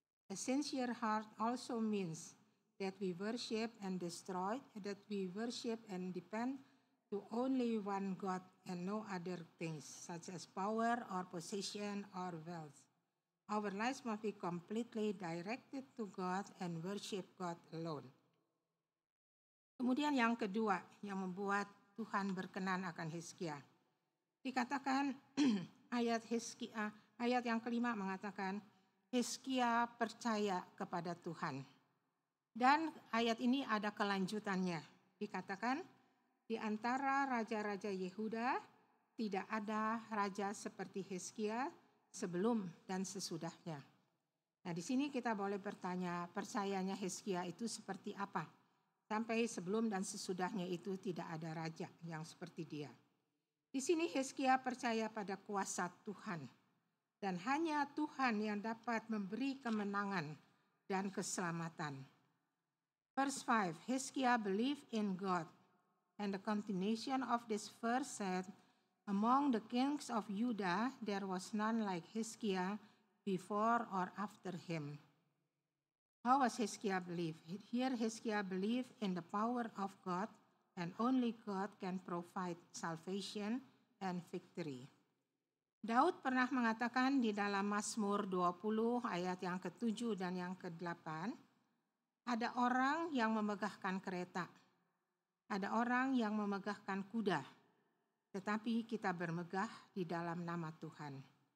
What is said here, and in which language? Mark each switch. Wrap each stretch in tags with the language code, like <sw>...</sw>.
<en>A sincere heart also means that we worship and depend to only one God and no other things, such as power or possession or wealth. Our lives must be completely directed to God and worship God alone.</en> <id>Kemudian yang kedua yang membuat Tuhan berkenan akan Hizkia. Dikatakan ayat yang kelima mengatakan Hizkia percaya kepada Tuhan. Dan ayat ini ada kelanjutannya. Dikatakan di antara raja-raja Yehuda tidak ada raja seperti Hizkia sebelum dan sesudahnya. Nah, di sini kita boleh bertanya, percayanya Hizkia itu seperti apa? Sampai sebelum dan sesudahnya itu tidak ada raja yang seperti dia. Di sini Hizkia percaya pada kuasa Tuhan. Dan hanya Tuhan yang dapat memberi kemenangan dan keselamatan.</id> <en>Verse 5, Hizkia believed in God. And the continuation of this verse said, among the kings of Judah, there was none like Hizkia before or after him. How was Hizkia believe? Here Hizkia believed in the power of God, and only God can provide salvation and victory.</en> <id>Daud pernah mengatakan di dalam Mazmur 20 ayat yang ke-7 dan yang ke-8, ada orang yang memegahkan kereta, ada orang yang memegahkan kuda, tetapi kita bermegah di dalam nama Tuhan.</id>